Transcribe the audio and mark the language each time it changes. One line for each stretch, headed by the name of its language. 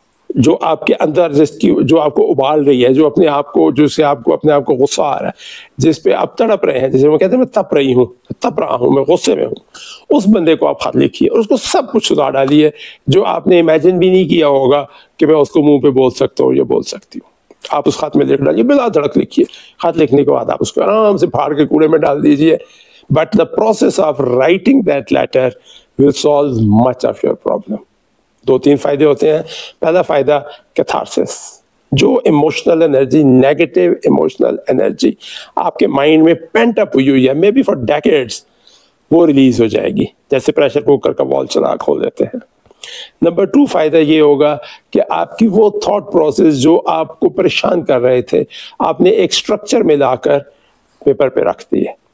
Urdu: جو آپ کے اندر جو آپ کو ابال رہی ہے, جو اپنے آپ کو, جس سے آپ کو اپنے آپ کو غصہ آ رہا ہے, جس پہ آپ تڑپ رہے ہیں, جسے وہ کہتے ہیں میں تپ رہا ہوں, میں غصے میں ہوں, اس بندے کو آپ خط لکھیے اور اس کو سب کچھ سنا ڈالیے جو آپ نے امیجن بھی نہیں کیا ہوگا کہ میں اس کو منہ پہ بول سکتا ہوں یا بول سکتی ہوں. آپ اس خط میں لکھ ڈالیے, بلا دھڑک لکھیے. خط لکھنے کے بعد آپ اس کو آرام سے پھاڑ کے کوڑے میں ڈال دیجیے.
English: But the process of writing that letter will solve much of your problem.
Urdu: 2-3 فائدے ہوتے ہیں. پہلا فائدہ کیتھارسس, جو emotional energy, negative emotional energy آپ کے مائنڈ میں پینٹ اپ ہوئی ہے,
English: may be for decades,
Urdu: وہ ریلیز ہو جائے گی, جیسے پریشر کوکر کا وال چلا کھول دیتے ہیں. نمبر 2 فائدہ یہ ہوگا کہ آپ کی وہ تھاٹ پروسیس جو آپ کو پریشان کر رہے تھے, آپ نے ایک سٹرکچر میں لا کر پیپر پہ رکھ دی ہے.